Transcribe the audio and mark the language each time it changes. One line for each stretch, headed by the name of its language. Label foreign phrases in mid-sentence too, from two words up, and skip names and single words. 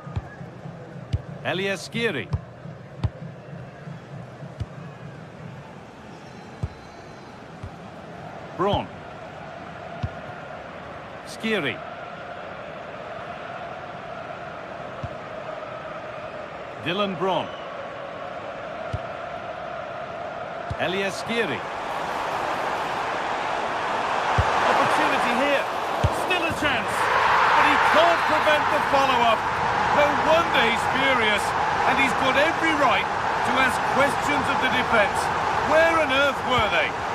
English: Elias Skiri. Bron. Skiri. Dylan Bron. Elias Skiri. Opportunity here. Still a chance. But he can't prevent the follow-up. No wonder he's furious. And he's got every right to ask questions of the defence. Where on earth were they?